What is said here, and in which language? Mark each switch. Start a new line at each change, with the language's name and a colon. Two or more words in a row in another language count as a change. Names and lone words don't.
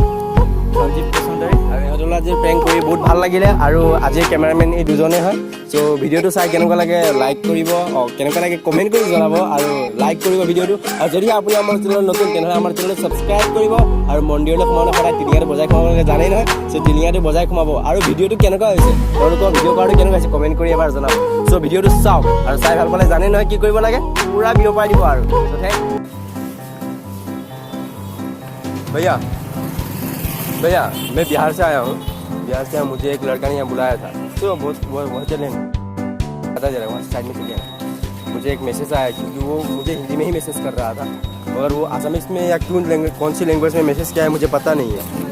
Assamese: সঞ্জীৱ পেচণ্ডাৰী আৰু ইহঁতৰ আজি প্ৰেংক কৰি বহুত ভাল লাগিলে আৰু আজিৰ কেমেৰামেন এই দুজনেই হয় চ' ভিডিঅ'টো চাই কেনেকুৱা লাগে লাইক কৰিব কেনেকুৱা লাগে কমেণ্ট কৰি জনাব আৰু লাইক কৰিব ভিডিঅ'টো আৰু যদি আপুনি আমাৰ চেনেলত নতুন তেনেহ'লে আমাৰ চেনেলটো ছাবস্ক্ৰাইব কৰিব আৰু মন্দিৰলৈ সোমাবলৈ সদায় টিলিঙাটো বজাই সোমাবলৈ জানেই নহয় চ' টিলিঙাটো বজাই সোমাব আৰু ভিডিঅ'টো কেনেকুৱা হৈছে তেওঁলোকৰ ভিডিঅ' কৰাটো কেনেকুৱা হৈছে কমেণ্ট কৰি এবাৰ জনাব চ' ভিডিঅ'টো চাওক আৰু চাই ভাল পালে জানেই নহয় কি কৰিব লাগে পূৰা বিয়পাই দিব আৰু
Hindi: भैया मैं बिहार से आया हूँ मुझे एक लड़का ने यहाँ बुलाया था तो बहुत चले पता चला वहाँ साइड में चले मुझे एक मैसेज आया क्योंकि वो मुझे हिंदी में ही मैसेज कर रहा था मगर वो आसामीज में या कौन सी लैंग्वेज में मैसेज किया है मुझे पता नहीं है